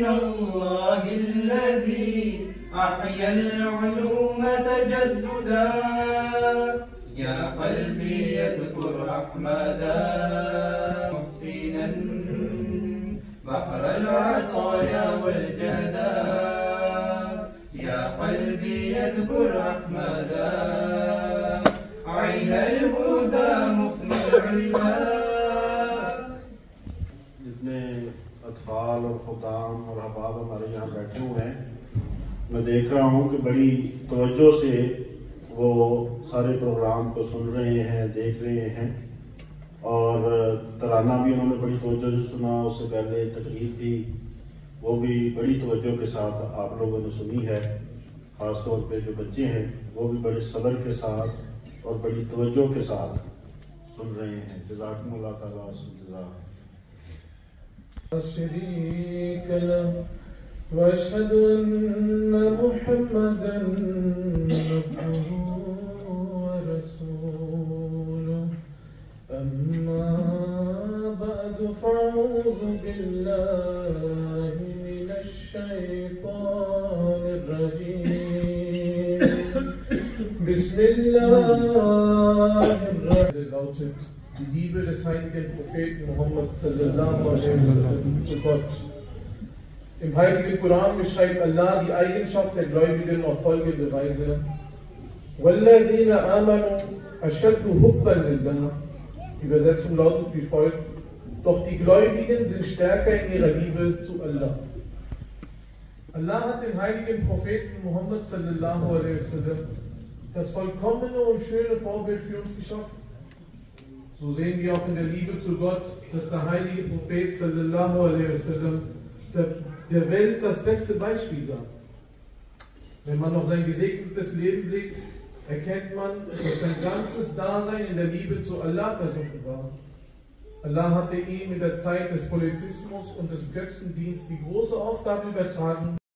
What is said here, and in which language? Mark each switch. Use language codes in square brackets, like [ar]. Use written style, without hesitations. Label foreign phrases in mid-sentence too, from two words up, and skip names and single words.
[ar] الله الذي أحيا العلوم تجددا يا قلبي يذكر أحمدا محسنا بحر العطايا والجدا يا قلبي يذكر أحمدا عين الهدى مفني العدا [hi] जितने अतफाल और खुदाम और अहबाब हमारे यहाँ बैठे हुए हैं, मैं देख रहा हूँ कि बड़ी तवज्जो से वो सारे प्रोग्राम को सुन रहे हैं, देख रहे हैं। और तराना भी उन्होंने बड़ी तवज्जो से सुना। उससे पहले तकरीर थी, वो भी बड़ी तवज्जो के साथ आप लोगों ने सुनी है। ख़ास तौर पे जो बच्चे हैं वो भी बड़े सब्र के साथ और बड़ी तवज्जो के साथ सुन रहे हैं। [ar] جزاكم الله تعالى جزاء. شريك له و أشهد أن محمدا عبده و رسوله أما بعد فأعوذ بالله من الشيطان الرجيم. [de] Bismillahirrahmanirrahim lautet die Liebe des heiligen Propheten Muhammad [ar] صلى الله عليه وسلم [de] zu Gott. Im heiligen Koran beschreibt Allah die Eigenschaft der Gläubigen auf folgende Weise: [ar] وَالَّذِينَ آمَنُوا أَشَدُّ حُبًّا لِلَّهِ. [de] Die Übersetzung lautet wie folgt: Doch die Gläubigen sind stärker in ihrer Liebe zu Allah. Allah hat den heiligen Propheten Muhammad [ar] صلى الله عليه وسلم [de] das vollkommene und schöne Vorbild für uns geschaffen. So sehen wir auch in der Liebe zu Gott, dass der heilige Prophet [ar] صلى الله عليه وسلم [de] der Welt das beste Beispiel gab. Wenn man auf sein gesegnetes Leben blickt, erkennt man, dass sein ganzes Dasein in der Liebe zu Allah versunken war. Allah hatte ihm in der Zeit des Politismus und des Götzendienstes die große Aufgabe übertragen.